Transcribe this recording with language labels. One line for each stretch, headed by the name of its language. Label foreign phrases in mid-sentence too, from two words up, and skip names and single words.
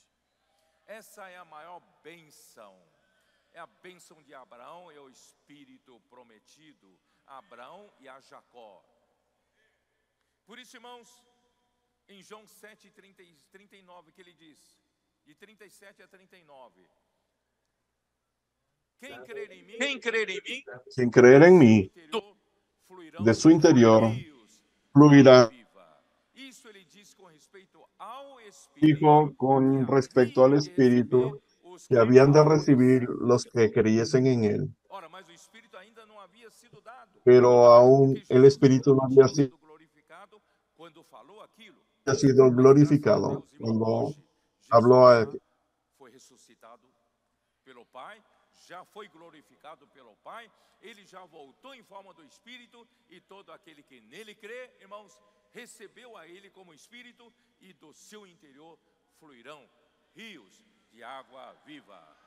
Portuguese: Essa é a maior bênção, é a bênção de Abraão, é o Espírito prometido a Abraão e a Jacó. Por isso, irmãos, em João 7, 30, 39, que ele diz, de 37 a 39, quem crer em mim,
Spanish: Quem creer en mí, de su interior fluirá.
Portuguese: Isso ele diz com respeito ao Espírito,
Spanish: Dijo con respecto al Espíritu que habían de recibir los que creyesen en él.
Portuguese: Ora, mas o Espírito ainda não havia sido dado,
Spanish: Pero aún el Espíritu no había
Portuguese: glorificado quando falou aquilo.
Spanish: sido glorificado. Cuando habló a
Portuguese: Foi ressuscitado pelo Pai, já foi glorificado pelo Pai, ele já voltou em forma do Espírito, e todo aquele que nele crê, irmãos, recebeu a ele como Espírito, e do seu interior fluirão rios de água viva.